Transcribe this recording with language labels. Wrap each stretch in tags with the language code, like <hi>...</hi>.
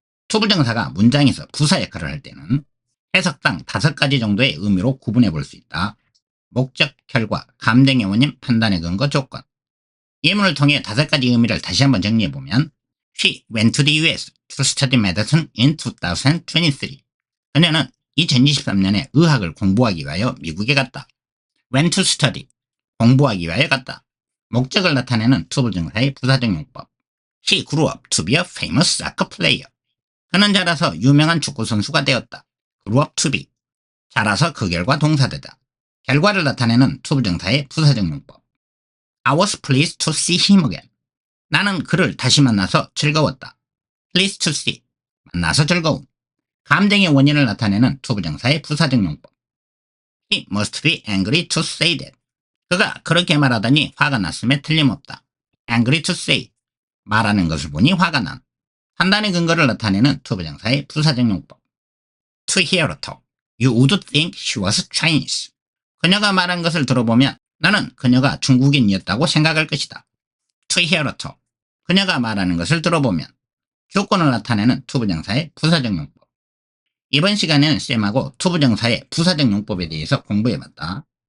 <ko>투부정사가 문장에서 부사 역할을 할 때는 해석상 5가지 정도의 의미로 구분해 볼 수 있다. 목적, 결과, 감정의 원인, 판단의 근거, 조건. 예문을 통해 5가지 의미를 다시 한번 정리해보면</ko> <en>She went to the US to study medicine in 2023.</en> <ko>그녀는 2023년에 의학을 공부하기 위하여 미국에 갔다.</ko> <en>Went to study,</en> <ko>공부하기 위하여 갔다. 목적을 나타내는 투부정사의 부사적 용법.</ko> <en>He grew up to be a famous soccer player.</en> <ko>그는 자라서 유명한 축구 선수가 되었다.</ko> <en>grew up to be,</en> <ko>자라서 그 결과 동사되다. 결과를 나타내는 투부정사의 부사적 용법.</ko> <en>I was pleased to see him again.</en> <ko>나는 그를 다시 만나서 즐거웠다.</ko> <en>pleased to see,</en> <ko>만나서 즐거움. 감정의 원인을 나타내는 투부정사의 부사적 용법.</ko> <en>He must be angry to say that.</en> <ko>그가 그렇게 말하더니 화가 났음에 틀림없다.</ko> <en>angry to say,</en> <ko>말하는 것을 보니 화가 난. 판단의 근거를 나타내는 투부정사의 부사적 용법.</ko> <en>To hear her talk, you would think she was Chinese.</en> <ko>그녀가 말한 것을 들어보면 나는 그녀가 중국인이었다고 생각할 것이다.</ko> <en>To hear her talk,</en> <ko>그녀가 말하는 것을 들어보면. 조건을 나타내는 투부정사의 부사적 용법. 이번 시간에는 쌤하고 투부정사의 부사적 용법에 대해서 공부해봤다.</ko>